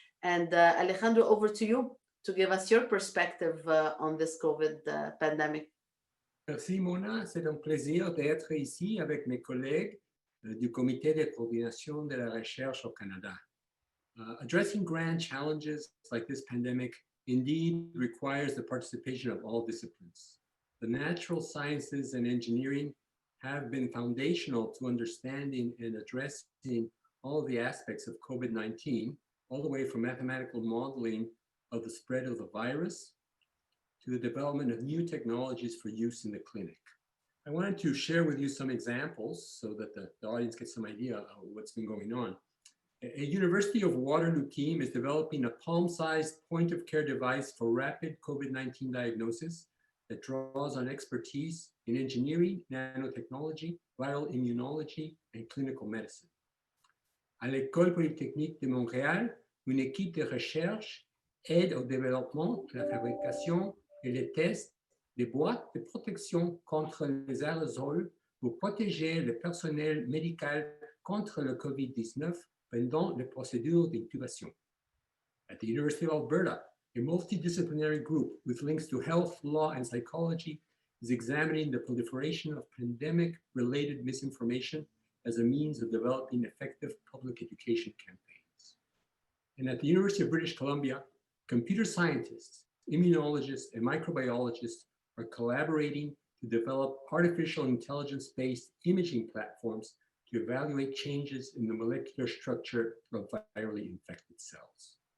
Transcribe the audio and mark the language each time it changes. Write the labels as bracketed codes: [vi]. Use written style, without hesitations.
[en] And Alejandro, over to you to give us your perspective on this COVID pandemic. [fr] Merci Mona, c'est un plaisir d'être ici avec mes collègues du Comité de coordination de la recherche au Canada. [en] Addressing grand challenges like this pandemic indeed requires the participation of all disciplines. The natural sciences and engineering have been foundational to understanding and addressing all the aspects of COVID-19, all the way from mathematical modeling of the spread of the virus to the development of new technologies for use in the clinic. I wanted to share with you some examples so that the audience gets some idea of what's been going on. A University of Waterloo team is developing a palm-sized point-of-care device for rapid COVID-19 diagnosis that draws on expertise in engineering, nanotechnology, viral immunology, and clinical medicine. [fr] À l'École polytechnique de Montréal, une équipe de recherche aide au développement, la fabrication et les tests des boîtes de protection contre les aérosols pour protéger le personnel médical contre le COVID-19 pendant les procédures d'intubation. [en] At the University of Alberta, a multidisciplinary group with links to health, law, and psychology is examining the proliferation of pandemic-related misinformation as a means of developing effective public education campaigns. And at the University of British Columbia, computer scientists, immunologists, and microbiologists are collaborating to develop artificial intelligence-based imaging platforms to evaluate changes in the molecular structure of virally infected cells.